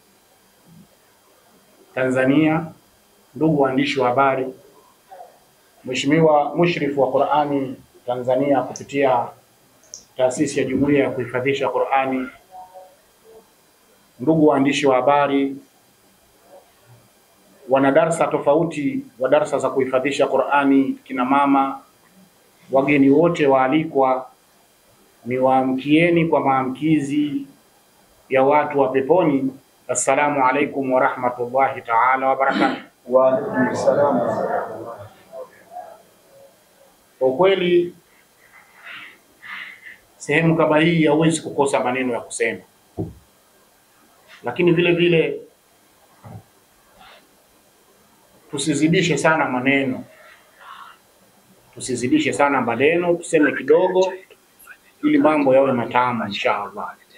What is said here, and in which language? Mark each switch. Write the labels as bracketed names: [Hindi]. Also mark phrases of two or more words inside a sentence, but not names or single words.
[Swahili] Tanzania, ndugu waandishi wa habari, Mheshimiwa mushrifu wa Qur'ani Tanzania kupitia taasisi ya Jumuiya ya kuhifadhisha Qur'ani, ndugu waandishi wa habari, wana darasa tofauti wa darasa za kuhifadhisha Qur'ani, kina mama, wageni wote waalikwa, ni waamkieni kwa maamkizi ya watu wa peponi. [Arabic] السلام عليكم ورحمة الله تعالى وبركاته. وعليكم السلام. [Swahili] Kwa kweli sehemu kama hii hauwezi kukosa maneno ya kusema, lakini vile vile tusizidishe sana maneno, tuseme kidogo ili mambo yawe matamu inshallah.